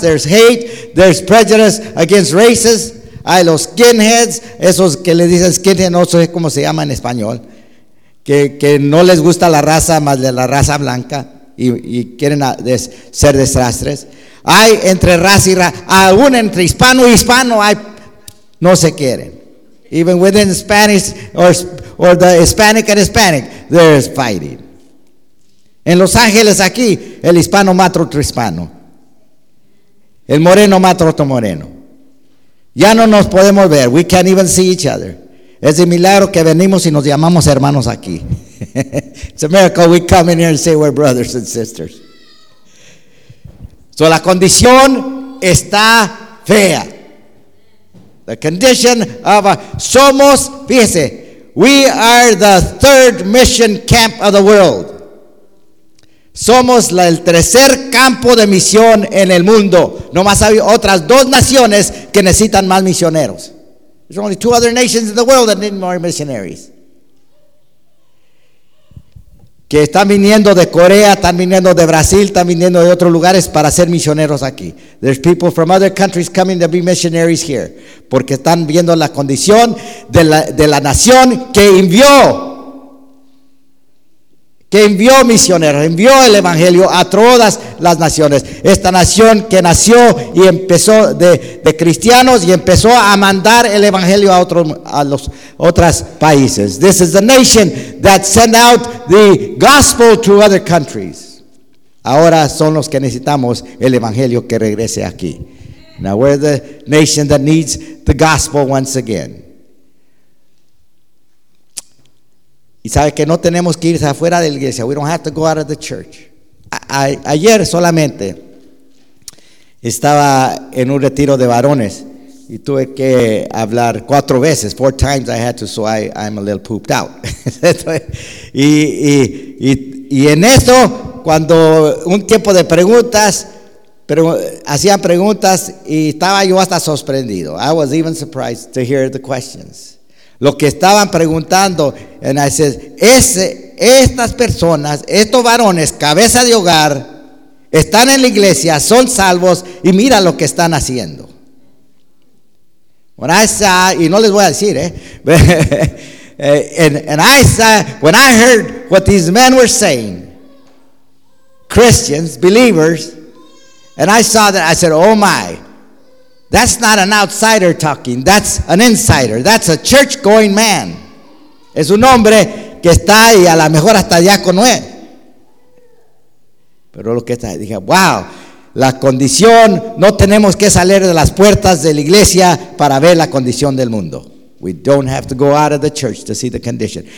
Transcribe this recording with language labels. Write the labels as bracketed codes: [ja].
[en] There's hate, there's prejudice against races. [es] Hay los skinheads, esos que le dicen skinhead, no sé cómo se llama en español. Que no les gusta la raza más de la raza blanca y quieren ser desastres. Hay entre raza y raza, aún entre hispano y hispano, hay, no se quieren. [en] Even within Spanish or the Hispanic and Hispanic, there's fighting. [es] En Los Ángeles, aquí, el hispano mata otro hispano. El moreno mata otro moreno. Ya no nos podemos ver. [en] We can't even see each other. [es] Es un milagro que venimos y nos llamamos hermanos aquí. [en] It's a miracle we come in here and say we're brothers and sisters. So [es] la condición está fea. [en] The condition of [es] somos, fíjese, [en] we are the third mission camp of the world. [es] Somos el tercer campo de misión en el mundo. Nomás hay otras dos naciones que necesitan más misioneros. [en] There's only two other nations in the world that need more missionaries. [es] Que están viniendo de Corea, están viniendo de Brasil, están viniendo de otros lugares para ser misioneros aquí. [en] There's people from other countries coming to be missionaries here. [es] Porque están viendo la condición de la nación que envió. Que envió misioneros, envió el evangelio a todas las naciones. Esta nación que nació y empezó de cristianos y empezó a mandar el evangelio a otros países. [en] This is the nation that sent out the gospel to other countries. [es] Ahora son los que necesitamos el evangelio que regrese aquí. [en] Now we're the nation that needs the gospel once again. [es] Y sabe que no tenemos que ir afuera de la iglesia. [en] We don't have to go out of the church. [es] Ayer solamente estaba en un retiro de varones y tuve que hablar cuatro veces. [en] Four times I had to, so I'm a little pooped out. [es] y en eso, cuando un tiempo de preguntas, pero hacían preguntas y estaba yo hasta sorprendido. [en] I was even surprised to hear the questions. [es] Lo que estaban preguntando, [en] and I said, [es] estas personas, estos varones, cabeza de hogar, están en la iglesia, son salvos, y mira lo que están haciendo. [en] When I saw, [es] y no les voy a decir, [en] and I saw, when I heard what these men were saying, Christians, believers, and I saw that, I said, oh my. That's not an outsider talking. That's an insider. That's a church-going man. [es] Es un hombre que está ahí, a lo mejor hasta diácono es. Pero lo que está, dije, wow, la condición, no tenemos que salir de las puertas de la iglesia para ver la condición del mundo. [en] We don't have to go out of the church to see the condition.